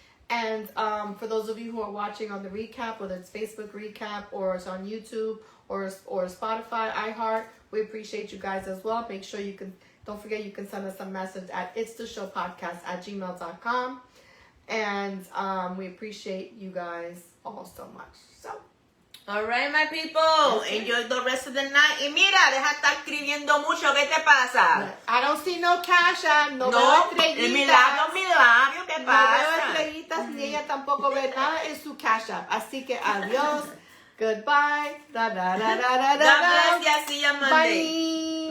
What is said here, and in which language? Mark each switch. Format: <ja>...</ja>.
<en>And for those of you who are watching on the recap, whether it's Facebook recap or it's on YouTube or Spotify, iHeart, we appreciate you guys as well. Make sure don't forget you can send us a message at itstheshowpodcast@gmail.com. And we appreciate you guys all so much. So, all right, my people. Enjoy the rest of the night.</en> <es>Y mira, deja de estar escribiendo mucho. ¿Qué te pasa?</es> <en>I don't see no cash app. No veo</en> <es>No, estrellitas. mi labio, ¿qué No pasa? veo estrellitas ni ella tampoco ve nada en su cash app. Así que adiós.</es> <en>Goodbye. God bless you. See you Monday.</en>